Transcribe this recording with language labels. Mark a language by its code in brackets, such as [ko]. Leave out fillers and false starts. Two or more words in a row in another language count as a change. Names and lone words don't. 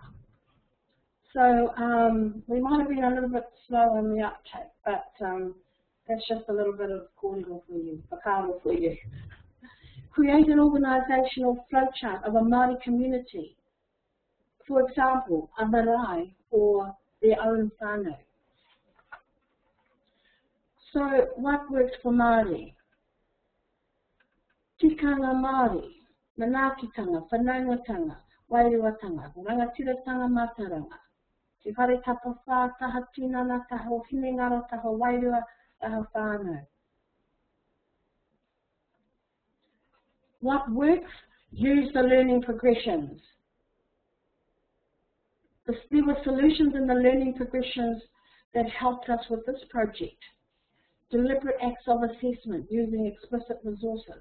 [en] So we might have been a little bit slow on the uptake, but that's just a little bit of kōrero for you, whakaaro for you. Create an organisational flowchart of a Māori community. For example, a marae or their own whānau. So what works for Māori? [mi] Tikanga Māori, manaakitanga, whanaungatanga, wairuatanga, rangatiratanga mātaranga. Te whare tapa whā, taha tinana, taha o hinengaro, taha wairua, taha whānau. [en] What works? Use the learning progressions. There were solutions in the learning progressions that helped us with this project. Deliberate acts of assessment using explicit resources.